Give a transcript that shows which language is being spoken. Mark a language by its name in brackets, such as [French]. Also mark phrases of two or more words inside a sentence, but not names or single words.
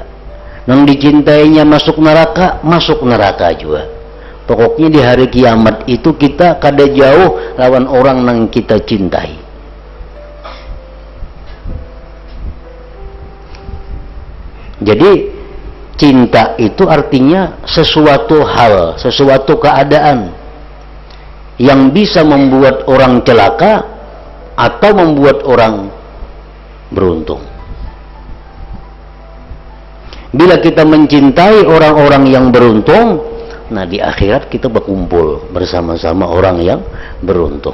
[Banjar] Nang dicintainya masuk neraka juga. Pokoknya di hari kiamat itu kita kada jauh lawan orang nang kita cintai. [Indonesian] Jadi cinta itu artinya sesuatu hal, sesuatu keadaan yang bisa membuat orang celaka atau membuat orang beruntung. Bila kita mencintai orang-orang yang beruntung, nah di akhirat kita berkumpul bersama-sama orang yang beruntung.